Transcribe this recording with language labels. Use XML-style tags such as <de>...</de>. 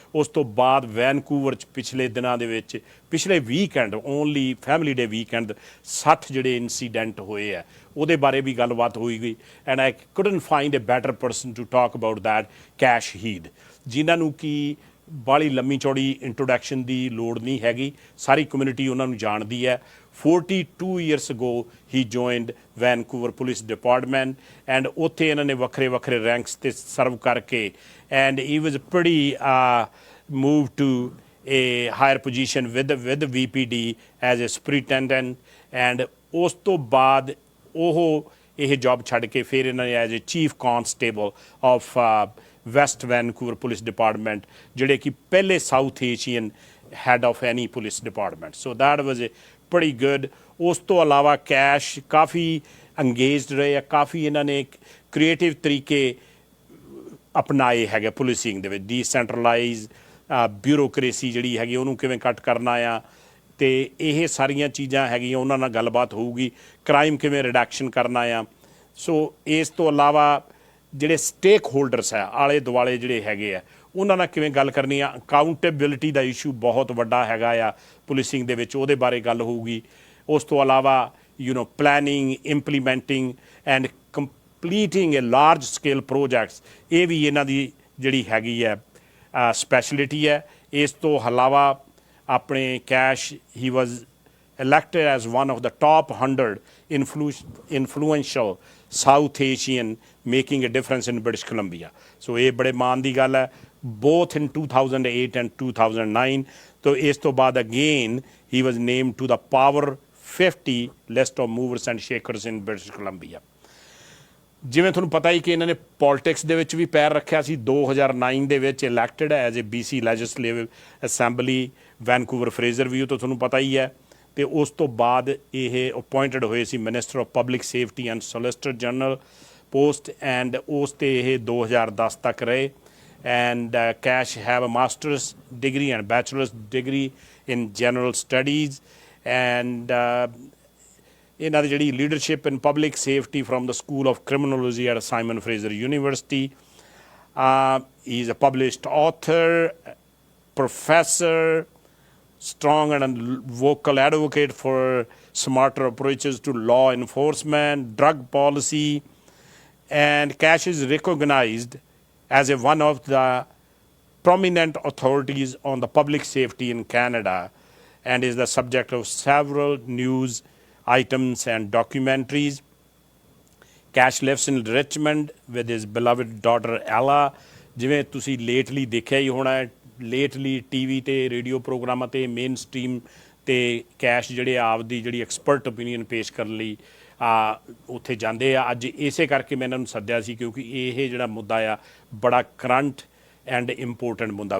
<pa>ਉਸ ਤੋਂ ਬਾਅਦ ਵੈਨਕੂਵਰ 'ਚ ਪਿਛਲੇ ਦਿਨਾਂ ਦੇ ਵਿੱਚ, ਪਿਛਲੇ ਵੀਕਐਂਡ ਓਨਲੀ ਫੈਮਿਲੀ ਡੇ ਵੀਕਐਂਡ 60 ਜਿਹੜੇ ਇਨਸੀਡੈਂਟ ਹੋਏ ਹੈ ਉਹਦੇ ਬਾਰੇ ਵੀ ਗੱਲਬਾਤ ਹੋਈ ਗਈ।</pa> <en>and I couldn't find a better person to talk about that,</en> <pa>cash ਹੀਦ, ਜਿਨ੍ਹਾਂ ਨੂੰ ਕਿ ਬਾਹਲੀ ਲੰਮੀ ਚੌੜੀ ਇੰਟਰੋਡਕਸ਼ਨ ਦੀ ਲੋੜ ਨਹੀਂ ਹੈਗੀ, ਸਾਰੀ ਕਮਿਊਨਿਟੀ ਉਹਨਾਂ ਨੂੰ ਜਾਣਦੀ ਹੈ।</pa> <en>42 years ago he joined Vancouver Police Department</en> <pa>and ਉੱਥੇ ਇਹਨਾਂ ਨੇ ਵੱਖਰੇ ਵੱਖਰੇ ਰੈਂਕਸ 'ਤੇ ਸਰਵ ਕਰਕੇ</pa> <en>And he was pretty moved to a higher position with VPD as a superintendent।</en> <pa>And ਉਸ ਤੋਂ ਬਾਅਦ ਉਹ ਇਹ ਜੌਬ ਛੱਡ ਕੇ ਫਿਰ ਇਹਨਾਂ ਨੇ as a chief constable of West Vancouver police department, ਜਿਹੜੇ ਕਿ ਪਹਿਲੇ south Asian head of any police department.</pa> <en>so that was a</en> <pa>ਬੜੀ ਗੁੱਡ। ਉਸ ਤੋਂ ਇਲਾਵਾ ਕੈਸ਼ ਕਾਫੀ ਅੰਗੇਜਡ ਰਹੇ ਆ, ਕਾਫੀ ਇਹਨਾਂ ਨੇ ਕ੍ਰੀਏਟਿਵ ਤਰੀਕੇ ਅਪਣਾਏ ਹੈਗੇ ਪੁਲਿਸਿੰਗ ਦੇ ਵਿੱਚ। ਡੀਸੈਂਟਰਲਾਈਜ਼ ਬਿਊਰੋਕਰੇਸੀ ਜਿਹੜੀ ਹੈਗੀ ਉਹਨੂੰ ਕਿਵੇਂ ਕੱਟ ਕਰਨਾ ਆ, ਅਤੇ ਇਹ ਸਾਰੀਆਂ ਚੀਜ਼ਾਂ ਹੈਗੀਆਂ ਉਹਨਾਂ ਨਾਲ ਗੱਲਬਾਤ ਹੋਊਗੀ। ਕ੍ਰਾਈਮ ਕਿਵੇਂ ਰਿਡਕਸ਼ਨ ਕਰਨਾ ਆ। ਸੋ ਇਸ ਤੋਂ ਇਲਾਵਾ ਜਿਹੜੇ ਸਟੇਕ ਹੋਲਡਰਸ ਹੈ ਆਲੇ ਦੁਆਲੇ ਜਿਹੜੇ ਹੈਗੇ ਆ ਉਹਨਾਂ ਨਾਲ ਕਿਵੇਂ ਗੱਲ ਕਰਨੀ ਆ। ਅਕਾਊਂਟੇਬਿਲਿਟੀ ਦਾ ਇਸ਼ੂ ਬਹੁਤ ਵੱਡਾ ਹੈਗਾ ਆ ਪੁਲਿਸਿੰਗ ਦੇ ਵਿੱਚ, ਉਹਦੇ ਬਾਰੇ ਗੱਲ ਹੋਊਗੀ। ਉਸ ਤੋਂ ਇਲਾਵਾ planning, ਇੰਪਲੀਮੈਂਟਿੰਗ and ਕੰਪਲੀਟਿੰਗ A large scale projects, ਇਹ ਵੀ ਇਹਨਾਂ ਦੀ ਜਿਹੜੀ ਹੈਗੀ ਹੈ ਸਪੈਸ਼ਲਿਟੀ ਹੈ। ਇਸ ਤੋਂ ਇਲਾਵਾ ਆਪਣੇ</pa> <en>Kash Heed was elected as one of the top 100 influential South Asian making a difference in British Columbia.</en> <pa>So ਇਹ ਬੜੇ ਮਾਣ ਦੀ ਗੱਲ ਹੈ,</pa> <en>both in 2008 and 2009. So</en> <pa>ਇਸ ਤੋਂ ਬਾਅਦ</pa> <en>again he was named to the Power 50 list of movers and shakers in British Columbia.</en> <pa>ਜਿਵੇਂ ਤੁਹਾਨੂੰ ਪਤਾ ਹੀ ਕਿ ਇਹਨਾਂ ਨੇ ਪੋਲੀਟਿਕਸ ਦੇ ਵਿੱਚ ਵੀ ਪੈਰ ਰੱਖਿਆ ਸੀ। 2009 ਦੇ ਵਿੱਚ elected as a BC legislative assembly Vancouver Fraser view ਤੋਂ ਤੁਹਾਨੂੰ ਪਤਾ ਹੀ ਹੈ। ਅਤੇ ਉਸ ਤੋਂ ਬਾਅਦ ਇਹ ਅਪੋਇੰਟਡ ਹੋਏ ਸੀ minister of public safety and solicitor general post, and ਉਸ 'ਤੇ ਇਹ 2010 ਤੱਕ ਰਹੇ।</pa> <en>And Kash have a masters degree and bachelors degree in general studies.</en> <pa>And ਇਹਨਾਂ ਦੀ ਜਿਹੜੀ leadership in public safety from the school of criminology at Simon Fraser university.</pa> <en>He is a published author, professor, strong and vocal advocate for smarter approaches to law enforcement, drug policy, and Cash is recognized as one of the prominent authorities on the public safety in Canada and is the subject of several news items and documentaries. Cash lives in Richmond with his beloved daughter Ella।</en> <pa>ਜਿਵੇਂ ਤੁਸੀਂ lately ਦੇਖਿਆ ਹੀ ਹੋਣਾ, lately TV 'ਤੇ radio ਪ੍ਰੋਗਰਾਮਾਂ 'ਤੇ main stream 'ਤੇ cash ਜਿਹੜੇ ਆਪਦੀ ਜਿਹੜੀ ਐਕਸਪਰਟ ਓਪੀਨੀਅਨ ਪੇਸ਼ ਕਰਨ ਲਈ ਉੱਥੇ ਜਾਂਦੇ ਆ। ਅੱਜ ਇਸੇ ਕਰਕੇ ਮੈਂ ਇਹਨਾਂ ਨੂੰ ਸੱਦਿਆ ਸੀ ਕਿਉਂਕਿ ਇਹ ਜਿਹੜਾ ਮੁੱਦਾ ਆ ਬੜਾ ਕਰੰਟ ਐਂਡ ਇੰਪੋਰਟੈਂਟ ਮੁੱਦਾ।</pa>